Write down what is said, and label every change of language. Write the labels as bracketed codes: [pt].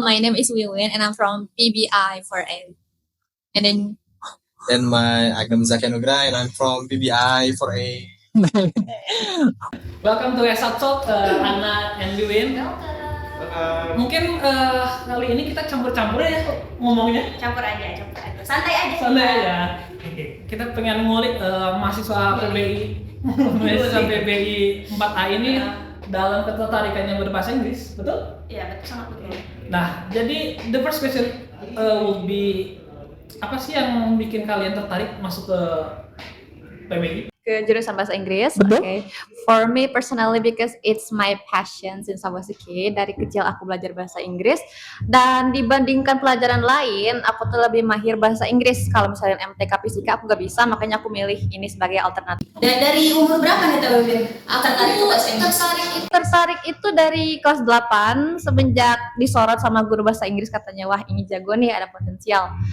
[en] My name is Wiwin, and I'm from PBI 4A. And then, I'm Zaki Anugrah and I'm from PBI 4A. Welcome to SR Talk, Anna and Wiwin. [id] Mungkin kali ini kita campur-campur ya ngomongnya. Campur aja. Santai aja. Santai aja. Kita pengen ngulik mahasiswa PBI mahasiswa PBI 4A ini dalam ketertarikannya berbahasa Inggris, betul? Iya, betul, sangat betul. Nah, jadi [en] the first question would be, [id] apa sih yang bikin kalian tertarik masuk ke PBI? ke jurusan bahasa Inggris. Betul. [en] Okay. For me personally, because it's my passion since I was a kid. [id] Dari kecil aku belajar bahasa Inggris. Dan dibandingkan pelajaran lain, aku tuh lebih mahir bahasa Inggris. Kalau misalnya MTK Fisika aku gak bisa, makanya aku milih ini sebagai alternatif. Dan dari umur berapa nih Teh Wiwin? Tertarik ke bahasa Inggris? Tertarik itu dari kelas 8 semenjak disorot sama guru bahasa Inggris, katanya wah ini jago nih, ada potensial.